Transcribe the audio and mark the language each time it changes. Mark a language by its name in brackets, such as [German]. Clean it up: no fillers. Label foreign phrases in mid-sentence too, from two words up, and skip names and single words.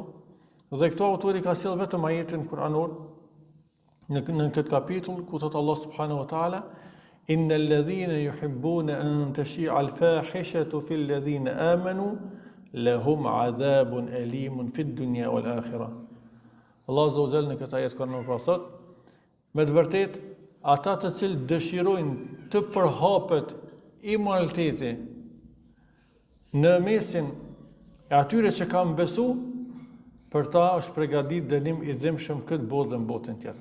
[Albanian] Dhe këto autori ka sjell vetëm ajetin kuranor në këtë kapitull ku thot Allah [Arabic] سبحانه وتعالى: إن الذين يحبون أن تشيع الفاحشة في الذين آمنوا لهم عذاب أليم في الدنيا والآخرة. [Albanian] Allah [Arabic] عز وجل [Albanian] në këtë ajet kuranor pra thot: me të vërtetë ata të cilët dëshirojnë të përhapet immoraliteti në mesin e atyre që kanë besu, për ta është përgatit dënim i dhimbshëm këtë botë dhe në botën tjetër.